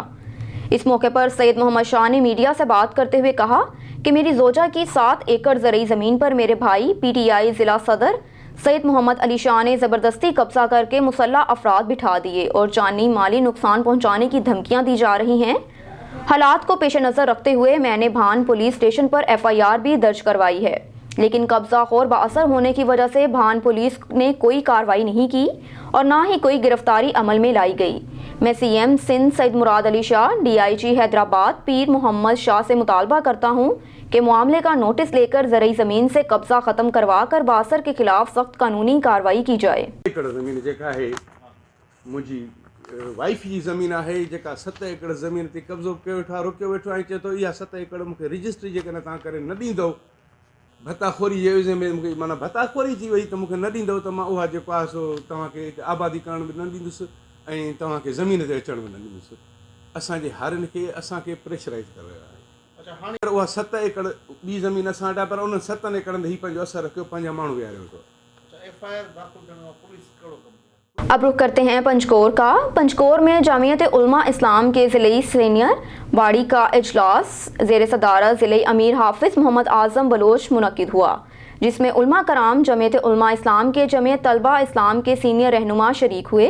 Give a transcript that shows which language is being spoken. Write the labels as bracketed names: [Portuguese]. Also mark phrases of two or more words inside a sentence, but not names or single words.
[Urdu] اس موقع پر سید محمد شاہ نے میڈیا سے بات کرتے ہوئے کہا کہ میری زوجہ کی 7 ایکڑ زرعی زمین پر میرے بھائی PTI ضلع صدر سید محمد علی شاہ نے زبردستی قبضہ کر کے مسلح افراد بٹھا دیے اور جانی مالی نقصان پہنچانے کی دھمکیاں دی جا رہی ہیں. حالات کو پیش نظر رکھتے ہوئے میں نے بھان پولیس اسٹیشن پر FIR بھی درج کروائی ہے، لیکن قبضہ خور بااثر ہونے کی وجہ سے بھان پولیس نے کوئی کارروائی نہیں کی اور نہ ہی کوئی گرفتاری عمل میں لائی گئی. میں CM سندھ سید مراد علی شاہ، DIG حیدرآباد پیر محمد شاہ سے مطالبہ کرتا ہوں کہ معاملے کا نوٹس لے کر زرعی زمین سے قبضہ ختم کروا کر بااثر کے خلاف سخت قانونی کارروائی کی جائے. [Sindhi] ज़मीन जेका है मुझी वाइफ जी ज़मीन है जेका 7 एकड़ ज़मीन ते कब्ज़ो कयो वेठो आहे, रोकियो वेठो आहे। चए थो इहा 7 एकड़ मूंखे रजिस्ट्री जेकॾहिं तव्हां करे न ॾींदव, भताखोरी जे विज़े में मूंखे माना भताखोरी थी वई त मूंखे न ॾींदव त मां उहा जेको आहे सो तव्हांखे आबादी करण बि न ॾींदुसि ऐं तव्हांखे ज़मीन ते अचण बि न ॾींदुसि। असांजे हारियुनि खे असांखे प्रेशराइज़ करे रहिया आहे। अच्छा, हाणे उहा 7 एकड़ ॿी ज़मीन असां वटि आहे, पर उन 7 एकड़नि ते हीउ पंहिंजो असरु रखियो, पंहिंजा माण्हू विहारियो वेठो। FIR दाख़िल करण खां पुलिस कहिड़ो कमु? [Urdu] اب رخ کرتے ہیں پنچکور کا۔ پنچکور میں جمعیت علما اسلام کے ضلعے سینیئر باڑی کا اجلاس زیر صدارت ضلعے امیر حافظ محمد اعظم بلوچ منعقد ہوا، جس میں علما کرام جمعیت علما اسلام کے جمعیت طلبہ اسلام کے سینیئر رہنما شریک ہوئے.